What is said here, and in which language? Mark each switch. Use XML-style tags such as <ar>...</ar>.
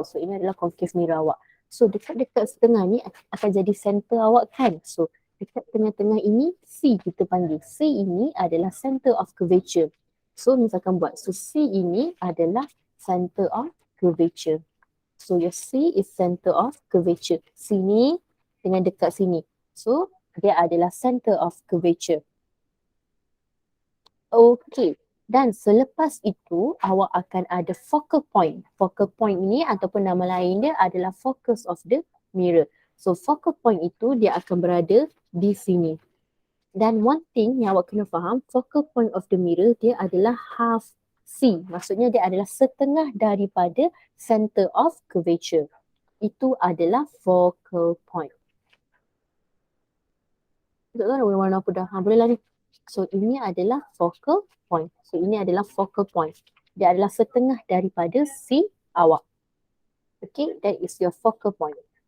<ms>So ini adalah concave mirror awak. So dekat-dekat setengah ni akan jadi center awak kan. So dekat tengah-tengah ini C kita panggil. C ini adalah center of curvature. So misalkan buat. So C ini adalah center of curvature.</ms> <en>So your C is center of curvature.</en> <ms>Sini dengan dekat sini. So dia adalah center of curvature. Okay. Dan selepas itu, awak akan ada focal point. Focal point ini ataupun nama lain dia adalah focus of the mirror. So focal point itu dia akan berada di sini. Dan</ms> <en>one thing</en> <ms>yang awak kena faham, focal point of the mirror dia adalah half C. Maksudnya dia adalah setengah daripada center of curvature. Itu adalah focal point. Tak tahu warna apa dah. Boleh lah ni. So ini adalah focal point. So ini adalah focal point. Dia adalah setengah daripada C awak.</ms> <en>Okay, that is your focal point.</en>